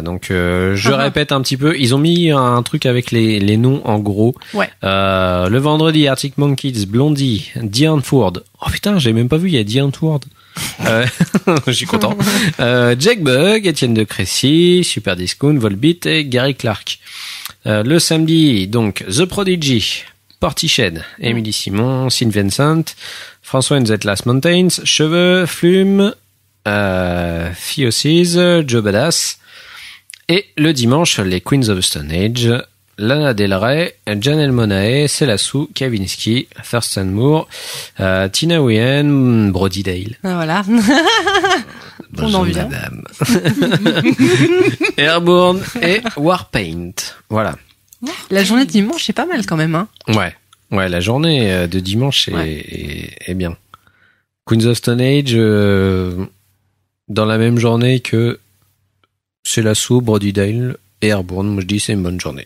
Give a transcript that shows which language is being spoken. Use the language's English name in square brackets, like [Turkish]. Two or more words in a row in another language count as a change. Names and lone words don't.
[French] Donc, je répète un petit peu. Ils ont mis un truc avec les noms en gros. Ouais. Le vendredi, Arctic Monkeys, Blondie, Diane Ford. Oh putain, j'ai même pas vu, il y a Diane Ford. Je suis content. Jack Bug, Étienne de Crécy, Super Discount, Volbeat et Gary Clark. Le samedi, donc, The Prodigy, Portiched, Emily Simon, St. Vincent, François and the Last Mountains, Cheveux, Flume, Theosis, Joe Badass. Et le dimanche, les Queens of the Stone Age, Lana Del Rey, Janelle Monáe, Célassou, Kavinsky, Thurston Moore, Tina Wien, Brody Dale. Voilà. Bonjour madame. Airborne et Warpaint. Voilà. La journée de dimanche, c'est pas mal quand même, hein. Ouais, la journée de dimanche est bien. Queens of Stone Age, dans la même journée que Célassou, Brody Dale et Airborne, moi je dis c'est une bonne journée.